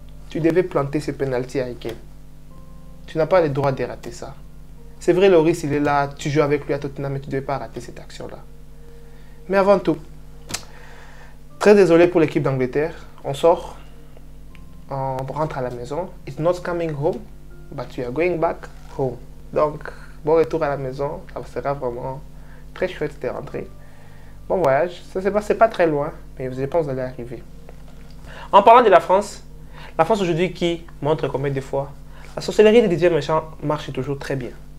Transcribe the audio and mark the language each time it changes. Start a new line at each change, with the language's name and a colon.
French: Tu devais planter ce penalty, Harry Kane. Tu n'as pas le droit de rater ça. C'est vrai, Loris, il est là, tu joues avec lui à Tottenham, mais tu ne devais pas rater cette action-là. Mais avant tout, très désolé pour l'équipe d'Angleterre. On sort, on rentre à la maison.
English: It's not coming home, but you are going back home.
French: Donc, bon retour à la maison. Ça sera vraiment très chouette de rentrer. Bon voyage. Ça, c'est pas très loin, mais je pense que vous allez arriver. En parlant de la France aujourd'hui qui montre combien de fois la sorcellerie de Didier Deschamps marche toujours très bien.